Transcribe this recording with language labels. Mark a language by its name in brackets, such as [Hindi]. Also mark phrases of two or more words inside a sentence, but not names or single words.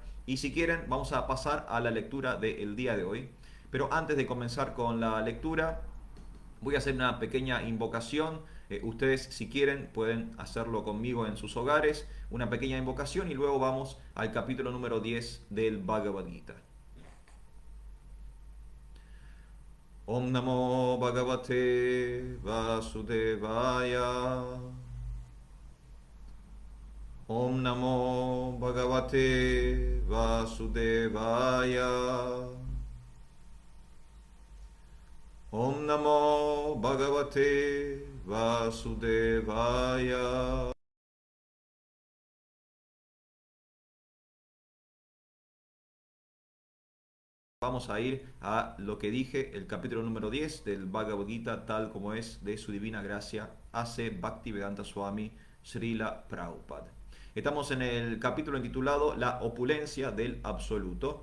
[Spanish] Y si quieren, vamos a pasar a la lectura del día de hoy. Pero antes de comenzar con la lectura, voy a hacer una pequeña invocación. Ustedes, si quieren, pueden hacerlo conmigo en sus hogares. Una pequeña invocación y luego vamos al capítulo número 10 del Bhagavad Gita. [Sanskrit] Om Namo Bhagavate Vasudevaya. Om Namo Bhagavate Vasudevaya. Om Namo Bhagavate Vasudevaya. [Spanish] Vamos a ir a lo que dije, el capítulo número 10 del Bhagavad Gita, tal como es de su divina gracia, A.C. Bhaktivedanta Swami Srila Prabhupada. Estamos en el capítulo intitulado La opulencia del absoluto.